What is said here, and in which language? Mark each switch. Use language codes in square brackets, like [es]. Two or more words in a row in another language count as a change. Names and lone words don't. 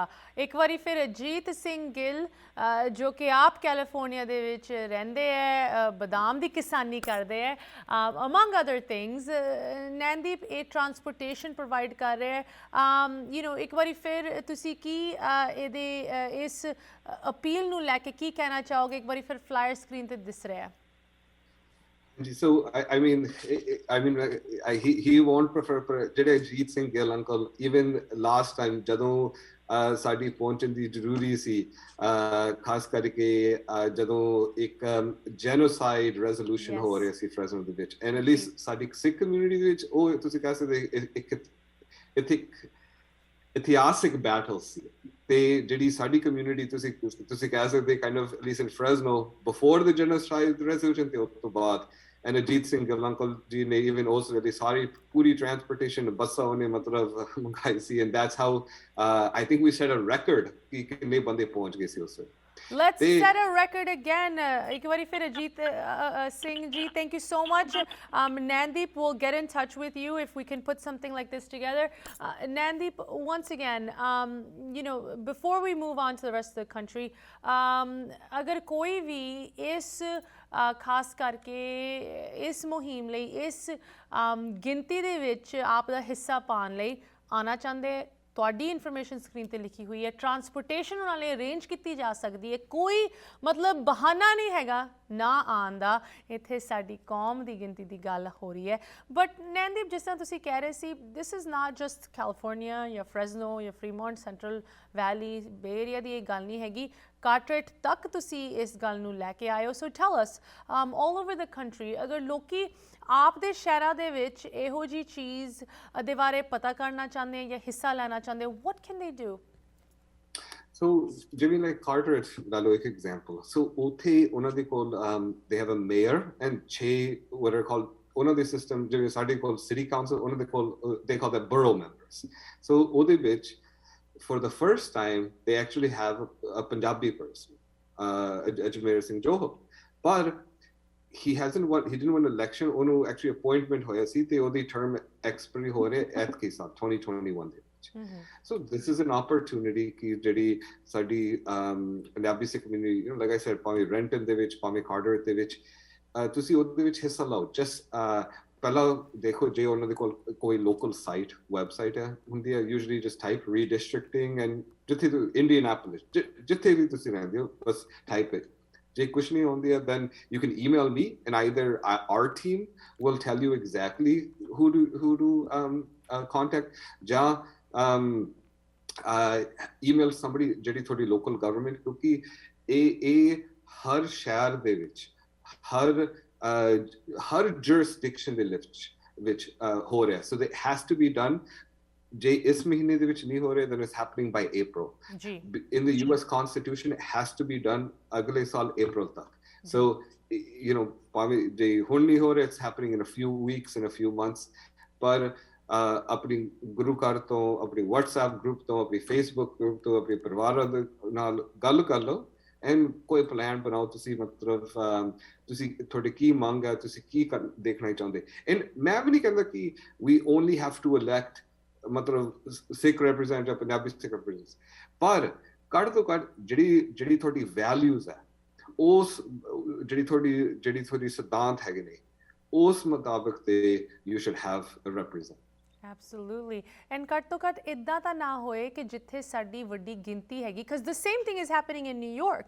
[pa] ਇੱਕ ਵਾਰੀ ਫਿਰ ਅਜੀਤ ਸਿੰਘ ਗਿੱਲ ਜੋ ਕਿ ਆਪ ਕੈਲੀਫੋਰਨੀਆ ਦੇ ਵਿੱਚ ਰਹਿੰਦੇ ਹੈ, ਬਦਾਮ ਦੀ ਕਿਸਾਨੀ ਕਰਦੇ ਹੈ, [en] among other things. [pa] ਨੈਨਦੀਪ ਇਹ [en] transportation provide [pa] ਕਰ ਰਿਹਾ ਹੈ। ਇੱਕ ਵਾਰੀ ਫਿਰ ਤੁਸੀਂ ਕੀ ਇਹਦੇ ਇਸ ਅਪੀਲ ਨੂੰ ਲੈ ਕੇ ਕੀ ਕਹਿਣਾ ਚਾਹੋਗੇ? ਇੱਕ ਵਾਰੀ ਫਿਰ [en] flyer screen [pa] ਤੇ ਦਿਸ ਰਿਹਾ ਹੈ। [en] So I mean, he won't prefer. [pa] ਜਿਹੜੇ ਅਜੀਤ ਸਿੰਘ ਗਿੱਲ ਅੰਕਲ [en] even last time [pa] ਜਦੋਂ ਸਾਡੀ ਪਹੁੰਚਣ ਦੀ ਜ਼ਰੂਰੀ ਸੀ, ਖਾਸ ਕਰਕੇ ਜਦੋਂ ਇੱਕ [en] genocide resolution [pa] ਹੋ ਰਿਹਾ ਸੀ ਫਰੈਜ਼ਨੋ ਦੇ ਵਿੱਚ, [en] and at least [pa] ਸਾਡੀ ਸਿੱਖ ਕਮਿਊਨਿਟੀ ਦੇ ਵਿੱਚ ਉਹ ਤੁਸੀਂ ਕਹਿ ਸਕਦੇ ਇੱਕ ਇਤਿਹਾਸਿਕ ਬੈਟਲ ਸੀ। ਤੇ ਜਿਹੜੀ ਸਾਡੀ ਕਮਿਊਨਿਟੀ ਤੁਸੀਂ ਕਹਿ ਸਕਦੇ [en] kind of at least in Fresno before the genocide resolution [pa] ਤੇ ਉਸ ਤੋਂ ਬਾਅਦ, [en] and Ajit Singh Gill uncle [pa] ਜੀ ਨੇ [en] even also the sorry [pa] ਪੂਰੀ transportation ਬੱਸਾਂ ਓਨ ਮਤਲਬ ਮੰਗਾਈ ਸੀ, [en] and that's how I think we set a record [pa] ਕਿ ਕਿੰਨੇ ਬੰਦੇ ਪਹੁੰਚ ਗਏ ਸੀ ਉਸੇ. [en] Let's set a record again. [pa] ਇੱਕ ਵਾਰੀ ਫਿਰ Ajit Singh ji, [en] thank you so much. Nandip will get in touch with you if we can put something like this together. Nandip, once again, before we move on to the rest of the country, [pa] ਅਗਰ ਕੋਈ ਭੀ ਇਸ ਖਾਸ ਕਰਕੇ ਇਸ ਮੁਹਿੰਮ ਲਈ, ਇਸ ਗਿਣਤੀ ਦੇ ਵਿੱਚ ਆਪ ਦਾ ਹਿੱਸਾ ਪਾਉਣ ਲਈ ਆਉਣਾ ਚਾਹੁੰਦੇ, ਤੁਹਾਡੀ [en] information screen [pa] ਤੇ ਲਿਖੀ ਹੋਈ ਹੈ। ਟਰਾਂਸਪੋਰਟੇਸ਼ਨ ਉਹਨਾਂ ਲਈ ਅਰੇਂਜ ਕੀਤੀ ਜਾ ਸਕਦੀ ਹੈ, ਕੋਈ ਮਤਲਬ ਬਹਾਨਾ ਨਹੀਂ ਹੈਗਾ ਨਾ ਆਉਣ ਦਾ। ਇੱਥੇ ਸਾਡੀ ਕੌਮ ਦੀ ਗਿਣਤੀ ਦੀ ਗੱਲ ਹੋ ਰਹੀ ਹੈ। ਬਟ ਨੈਨਦੀਪ, ਜਿਸ ਤਰ੍ਹਾਂ ਤੁਸੀਂ ਕਹਿ ਰਹੇ ਸੀ, [en] this is not just California [pa] ਜਾਂ ਫਰੈਜ਼ਨੋ ਜਾਂ ਫਰੀਮੌਂਟ, ਸੈਂਟਰਲ ਵੈਲੀ, ਬੇ ਏਰੀਆ ਦੀ ਇਹ ਗੱਲ ਨਹੀਂ ਹੈਗੀ। ਕਾਰਟਰੇਟ ਤੱਕ ਤੁਸੀਂ ਇਸ ਗੱਲ ਨੂੰ ਲੈ ਕੇ ਆਏ ਹੋ। [en] so tell us, all over the country, [pa] ਅਗਰ ਲੋਕੀ ਆਪ ਦੇ ਸ਼ਹਿਰਾਂ ਦੇ ਵਿੱਚ ਇਹੋ ਜਿਹੀ ਚੀਜ਼ ਦੇ ਬਾਰੇ ਪਤਾ ਕਰਨਾ ਚਾਹੁੰਦੇ ਜਾਂ ਹਿੱਸਾ ਲੈਣਾ ਚਾਹੁੰਦੇ, [en] what can they do? [pa] So ਜਿਵੇਂ like Carteret ਦਾ ਲਓ ਇੱਕ ਐਗਜ਼ਾਮਪਲ। ਸੋ ਉੱਥੇ ਉਹਨਾਂ ਦੇ ਕੋਲ [en] they have a mayor and 6 what are called [pa] ਉਹਨਾਂ ਦੇ ਸਿਸਟਮ, ਜਿਵੇਂ ਸਾਡੇ ਕੋਲ [en] city council, [pa] ਉਹਨਾਂ ਦੇ ਕੋਲ [en] they call them borough members. So [pa] ਉਹਦੇ ਵਿੱਚ [en] for the first time they actually have a Punjabi person, Ajmer Singh Johal, but he didn't win election. [pa] ਉਹਨੂੰ actually appointment ਹੋਇਆ ਸੀ ਤੇ ਉਹਦੀ [en] term expiry [pa] ਹੋ ਰਿਹਾ ਐਤਕੀ ਸਾਲ 2021 ਦੇ ਵਿੱਚ। [en] So this is an opportunity [pa] ਕਿ ਜਿਹੜੀ ਸਾਡੀ ਪੰਜਾਬੀ ਸਿੱਖ ਕਮਿਊਨਿਟੀ, [en] like I said, [pa] ਭਾਵੇਂ ਰੈਂਟਨ ਦੇ ਵਿੱਚ, ਭਾਵੇਂ ਕਾਰਟਰੇਟ ਦੇ ਵਿੱਚ, ਤੁਸੀਂ ਉਹਦੇ ਵਿੱਚ ਹਿੱਸਾ ਲਓ। ਜਸਟ ਪਹਿਲਾਂ ਦੇਖੋ ਜੇ ਉਹਨਾਂ ਦੇ ਕੋਲ ਕੋਈ [en] local site, website [pa] ਹੁੰਦੀ ਹੈ, [en] usually just type redistricting, and [pa] ਜਿੱਥੇ ਇੰਡੀਅਨਾਪੋਲਿਸ, ਜਿੱਥੇ ਵੀ ਤੁਸੀਂ ਰਹਿੰਦੇ ਹੋ, ਬਸ [en] type it. [pa] ਜੇ ਕੁਛ ਨਹੀਂ ਹੁੰਦੀ ਹੈ, [en] then you can email me and either our team will tell you exactly who to contact, ਜਾਂ email somebody [pa] ਜਿਹੜੀ ਤੁਹਾਡੀ [en] local government, [pa] ਕਿਉਂਕਿ ਇਹ ਹਰ ਸ਼ਹਿਰ ਦੇ ਵਿੱਚ, ਹਰ jurisdiction ਦੇ ਵਿੱਚ ਹੋ ਰਿਹਾ। [en] So it has to be done. [pa] ਜੇ ਇਸ ਮਹੀਨੇ ਦੇ ਵਿੱਚ ਨਹੀਂ ਹੋ ਰਿਹਾ, [en] then it's happening by April. In the US Constitution, it has to be done [pa] ਅਗਲੇ ਸਾਲ April ਤੱਕ. So ਭਾਵੇਂ ਜੇ ਹੁਣ ਨਹੀਂ ਹੋ ਰਿਹਾ, [en] it's happening in a few weeks, in a few months. [pa] ਪਰ ਆਪਣੀ ਗੁਰੂ ਘਰ ਤੋਂ, ਆਪਣੀ WhatsApp ਗਰੁੱਪ ਤੋਂ, ਆਪਣੀ Facebook ਗਰੁੱਪ ਤੋਂ, ਆਪਣੇ ਪਰਿਵਾਰ ਨਾਲ ਗੱਲ ਕਰ ਲਓ ਐਂਡ ਕੋਈ ਪਲਾਨ ਬਣਾਓ। ਤੁਸੀਂ ਮਤਲਬ ਤੁਸੀਂ ਤੁਹਾਡੀ ਕੀ ਮੰਗ ਹੈ, ਤੁਸੀਂ ਕੀ ਦੇਖਣਾ ਚਾਹੁੰਦੇ। ਐਂਡ ਮੈਂ ਵੀ ਨਹੀਂ ਕਹਿੰਦਾ ਕਿ [en] we only have to elect [pa] ਮਤਲਬ ਸਿੱਖ representative, ਪੰਜਾਬੀ ਸਿੱਖ representative, ਪਰ ਘੱਟ ਤੋਂ ਘੱਟ ਜਿਹੜੀ ਤੁਹਾਡੀ ਵੈਲਿਊਜ਼ ਹੈ ਉਸ ਜਿਹੜੀ ਤੁਹਾਡੀ ਸਿਧਾਂਤ ਹੈਗੇ ਨੇ ਉਸ ਮੁਤਾਬਕ ਤੇ [en] you should have a represent. absolutely and [pa] ਘੱਟ ਤੋਂ ਘੱਟ ਇੱਦਾਂ ਤਾਂ ਨਾ ਹੋਏ ਕਿ ਜਿੱਥੇ ਸਾਡੀ ਵੱਡੀ ਗਿਣਤੀ ਹੈਗੀ [en] because the same thing is happening in New York.